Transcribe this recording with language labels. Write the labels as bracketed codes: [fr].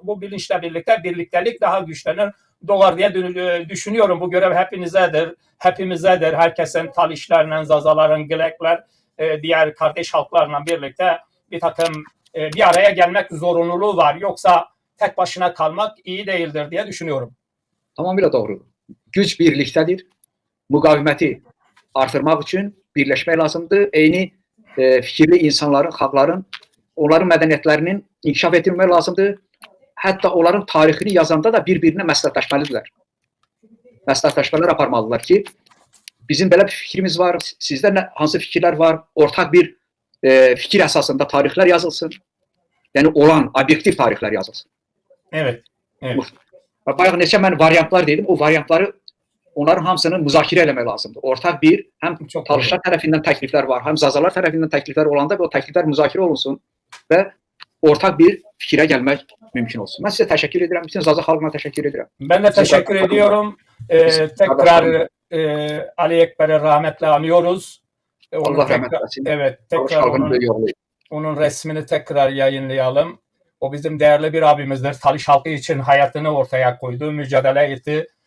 [tr] Bu bilinçle birlikte birliktelik daha güçlenir, doğar diye düşünüyorum. Bu görev hepimizedir. Herkesin Talişlerle, Zazaların, Glekler, diğer kardeş halklarla birlikte bir takım bir araya gelmek zorunluluğu var. Yoksa tek başına kalmak iyi değildir diye düşünüyorum. Tamamıyla doğru. Güc birliktedir. [az] Muqaviməti artırmaq üçün birləşmək lazımdır. Eyni fikirli insanların, xalqların, onların mədəniyyətlərinin inkişaf etdirmək lazımdır. Hətta onların tarixini yazanda da bir-birinə məsləhətləşməlidirlər. Məsləhətləşmələr aparmalıdırlar ki, bizim belə bir fikrimiz var, sizdə hansı fikirlər var, ortaq bir fikir əsasında tarixlər yazılsın. Yəni olan, obyektiv tarixlər yazılsın. [tr] Evet. [az] Bayaq neçə mən variantlar dedim, o variantları onların hamısını müzakirə eləmək lazımdır. Ortaq bir, həm Talışlar tərəfindən təkliflər var, həm Zazalar tərəfindən təkliflər olanda o təkliflər müzakirə olunsun və ortaq bir fikrə gəlmək mümkün olsun. [tr] Ben size teşekkür ederim. Bütün Zaza halkına teşekkür ederim. Ben de teşekkür ediyorum. Tekrar Ali Ekber'i rahmetle anıyoruz. Allah rahmet eylesin. Evet, tekrar onun resmini tekrar yayınlayalım. O bizim değerli bir abimizdir. Talış halkı için hayatını ortaya koydu, mücadele etti.